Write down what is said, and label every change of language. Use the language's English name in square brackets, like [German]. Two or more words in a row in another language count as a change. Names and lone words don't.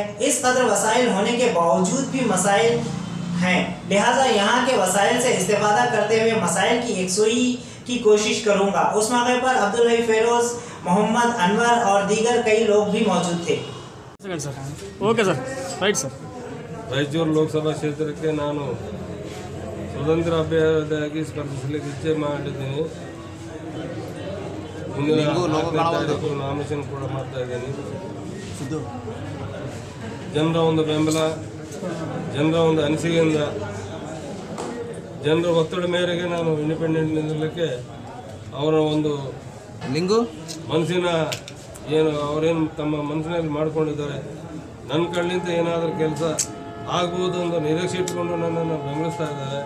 [Urdu] اس قدر وسائل ہونے کے باوجود بھی مسائل ہیں، لہٰذا یہاں کے وسائل سے استفادہ کرتے ہوئے مسائل کی یکسوئی کی کوشش کروں گا. اس موقع پر عبدالحی فیروز، محمد انور اور دیگر کئی لوگ بھی موجود تھے. [English] okay sir, right sir. [Kannada] ರಾಯಚೂರು ಲೋಕಸಭಾ ಕ್ಷೇತ್ರಕ್ಕೆ ನಾನು ಸ್ವತಂತ್ರ ಅಭ್ಯರ್ಥಿಯಾಗಿ ಸ್ಪರ್ಧಿಸಲಿಕ್ಕೆ ಇಚ್ಛೆ ಮಾಡಿದ್ದೀನಿ. ಮುಂದಿನ 4ನೇ ತಾರೀಕು ನಾಮಿನೇಷನ್ ಕೂಡ ಮಾಡ್ತಾ ಇದ್ದೀನಿ. ಜನರ ಒಂದು ಬೆಂಬಲ, ಜನರ ಒಂದು ಅನಿಸಿಕೆಯಿಂದ, ಜನರ ಒತ್ತಡ ಮೇರೆಗೆ ನಾನು ಇಂಡಿಪೆಂಡೆಂಟ್ ನಿಲ್ಲಕ್ಕೆ ಅವರ ಒಂದು ಮನಸ್ಸಿನ ಅವರೇನು ತಮ್ಮ ಮನಸ್ಸಿನಲ್ಲಿ ಮಾಡಿಕೊಂಡಿದ್ದಾರೆ, ನನ್ನ ಕಣ್ಣಿಂದ ಏನಾದರೂ ಕೆಲಸ ಆಗ್ಬೋದು ಅಂತ ನಿರೀಕ್ಷೆ ಇಟ್ಕೊಂಡು ನನ್ನನ್ನು ಬೆಂಬಲಿಸ್ತಾ ಇದ್ದಾರೆ.